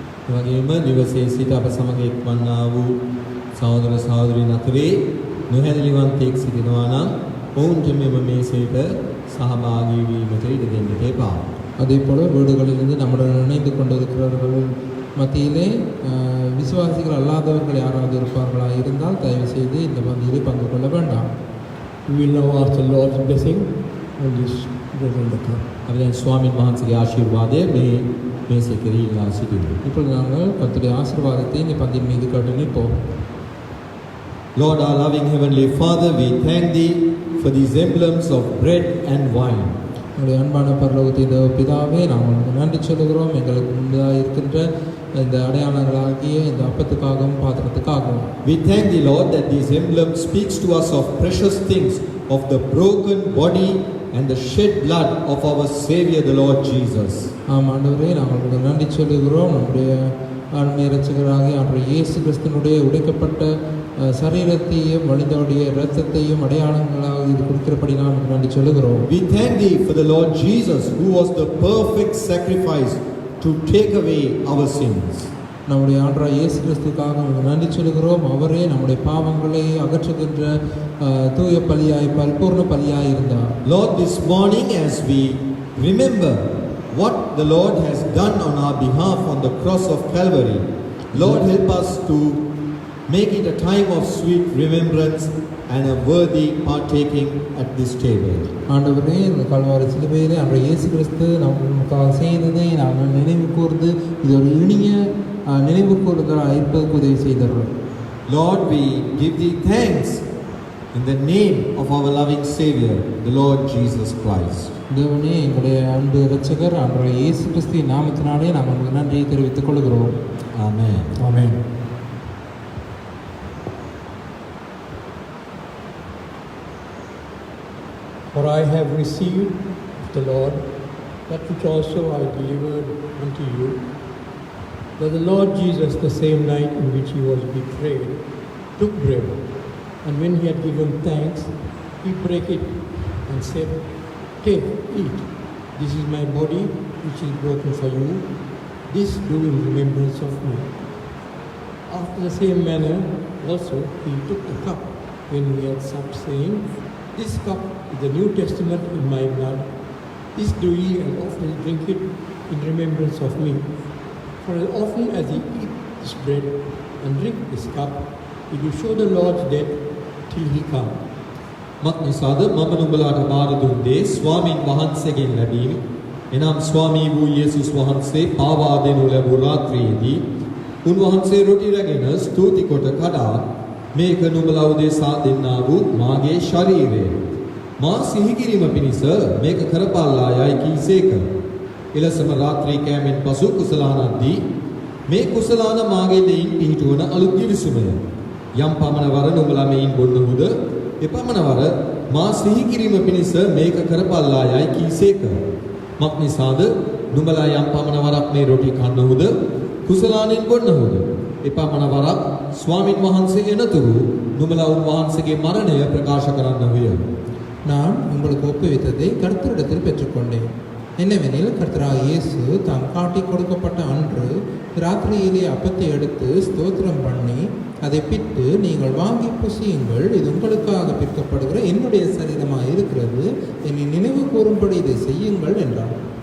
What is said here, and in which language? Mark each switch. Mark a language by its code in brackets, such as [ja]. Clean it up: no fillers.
[si] එවැගේම නිවසේ සිට අප සමග එක්වන්නා වූ සහෝදර සහෝදරීන් අතරේ නොහැදලිවන්තයෙක් සිටිනවා නම් ඔවුන්ට මෙම මේසයට සහභාගී වීමට ඉඩ දෙන්නට එපා. [ta] அதே போல வீடுகளிலிருந்து நம்முடன் இணைந்து கொண்டிருக்கிறவர்கள் மத்தியிலே விசுவாசிகள் அல்லாதவர்கள் யாராவது இருப்பார்களா இருந்தால் தயவு செய்து இந்த பந்தியிலே பங்கு கொள்ள வேண்டாம். [en] We will now ask the Lord's blessing on this bread and the cup. [si] අපි දැන් ස්වාමීන් වහන්සේගේ ආශිර්වාදය මේ මේසෙ කෙරෙහි ඉල්ලා සිටිමු. [ta] இப்பொழுது நாங்கள் கர்த்தருடைய ஆசீர்வாதத்தை இந்த பந்தியின் மீது கட்டு நிற்போம். [en] Lord, our loving Heavenly Father, we thank Thee for these emblems of bread and wine. [ta] நம்முடைய அன்பான பரலோகத்தின் பிதாவே நாங்கள் உங்களுக்கு நன்றி சொல்லுகிறோம். எங்களுக்கு முன்னதாக இருக்கின்ற இந்த அடையாளங்களாகிய இந்த அப்பத்துக்காகவும் பாத்திரத்துக்காகவும். [en] We thank Thee, Lord, that these emblems speaks to us of precious things, of the broken body and the shed blood of our Savior, the Lord Jesus. [ta] ஆம் ஆண்டவரே, நாங்கள் உங்களுக்கு நன்றி சொல்லுகிறோம். நம்முடைய ஆன்மீக இரட்சகராகிய ஆண்டவர் இயேசு கிறிஸ்துவினுடைய உடைக்கப்பட்ட சரீரத்தையும் வழிந்தோடைய இரத்தத்தையும் அடையாளங்களாக இது கொடுக்கிறபடி நாம் நன்றி சொல்லுகிறோம். [en] We thank Thee for the Lord Jesus, who was the perfect sacrifice to take away our sins. [ta] நம்முடைய ஆண்டவர் இயேசு கிறிஸ்துக்காக உங்களுக்கு நன்றி சொல்லுகிறோம். அவரே நம்முடைய பாவங்களை அகற்றுகின்ற தூய பலியாய் பரிபூர்ண பலியாய் இருந்தார். [en] Lord, this morning as we remember what the Lord has done on our behalf on the cross of Calvary, Lord, help us to make it a time of sweet remembrance and a worthy partaking at this table. [ta] ஆண்டவரே, இந்த கல்வாரி சிலுவையிலே ஆண்டவர் இயேசு கிறிஸ்து நமக்காக செய்ததை நாங்கள் நினைவு கூர்ந்து இது ஒரு இனிய நினைவு கூறுதலாக இருப்பதற்கு உதவி செய்தார்கள். [en] Lord, we give Thee thanks in the name of our loving Savior, the Lord Jesus Christ. [ta] தேவனே, எங்களுடைய அன்பு இரட்சகர் ஆண்டவர் இயேசு கிறிஸ்துவின் நாமத்தினாலே நாங்கள் உங்களுக்கு நன்றியை தெரிவித்துக் கொள்கிறோம். [en] Amen. [ta] Amen. [en] For I have received of the Lord that which also I delivered unto you, that the Lord Jesus, the same night in which he was betrayed, took bread, and when he had given thanks, he brake it and said, Take, eat. This is my body which is broken for you. This do in remembrance of me. After the same manner also he took the cup when he had supped, saying, This cup is the New Testament in my blood. This do ye and often drink it in remembrance of me. For as often as ye eat this bread and drink this cup, ye do show the Lord's death till he come. [si] මක්නිසාද මම නුඹලාට බාර දුන්නේ ස්වාමින් වහන්සේගෙන් ලැබීම. එනම් ස්වාමී වූ යේසුස් වහන්සේ පාවා දෙනු ලැබූ රාත්‍රියේදී උන්වහන්සේ රොටි රැගෙන ස්තුති කොට කඩා මේක නුඹලා උදෙසා දෙන්නා වූ මාගේ ශරීරය. මා සිහි කිරීම පිණිස මේක කරපල්ලා යයි කීසේක. එලෙසම රාත්‍රී කෑමෙන් පසු කුසලානද්දී මේ කුසලාන මාගේ දෙයින් පිහිටුවන අලුත් ගිවිසුමය. යම් පමණ වර නුඹලා මෙයින් බොන්නහුද එපමණ වර මා සිහි කිරීම පිණිස මේක කරපල්ලා යයි කීසේක. මක්නිසාද නුඹලා යම් පමණ වරක් මේ රොටි කන්නහුද කුසලානෙන් බොන්නහුද එපමණ වරක් ස්වාමින් වහන්සේ එනතුරු නුඹලා උන්වහන්සේගේ මරණය ප්‍රකාශ කරන්නහුය. [ta] நான் உங்களுக்கு ஒப்புவித்ததை கர்த்தரிடத்தில் பெற்றுக்கொண்டேன். என்னவெனில் கர்த்தராகிய இயேசு தாம் காட்டி கொடுக்கப்பட்ட அன்று ராத்திரியிலே அப்பத்தை எடுத்து ஸ்தோத்திரம் பண்ணி அதை பிட்டு, நீங்கள் வாங்கி புசியுங்கள், இது உங்களுக்காக பிற்கப்படுகிற என்னுடைய சரீரமாக இருக்கிறது, என்னை நினைவு கூறும்படி இதை செய்யுங்கள் என்றார்.